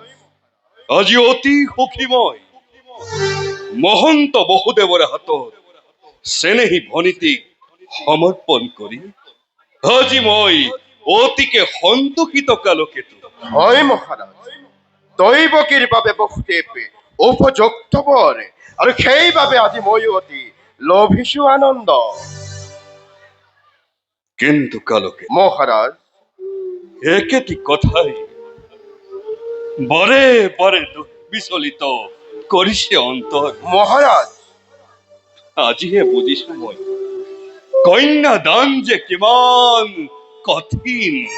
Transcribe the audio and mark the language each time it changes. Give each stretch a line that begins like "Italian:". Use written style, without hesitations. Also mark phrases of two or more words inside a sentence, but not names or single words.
Assamese: আজি অতি সুখীময় মহন্ত বহুদেৱৰ হাতত চেনেহী ভনীতিক সমৰ্পণ কৰি আজি মই অতিকে সন্তোষিত কালকেতু। হয় মহারাজ, দৈৱকীৰ বাবে বহুদেৱ উপযুক্ত বৰ আৰু সেইবাবে আজি মই অতি লভিছো আনন্দ। কিন্তু কালকে মহারাজ, একেটি কথাই বাৰে বাৰে বিচলিত কৰিছে অন্তৰ। মহারাজ, আজিহে বুজিছো মই কন্যাদান যে কিমান কঠিন।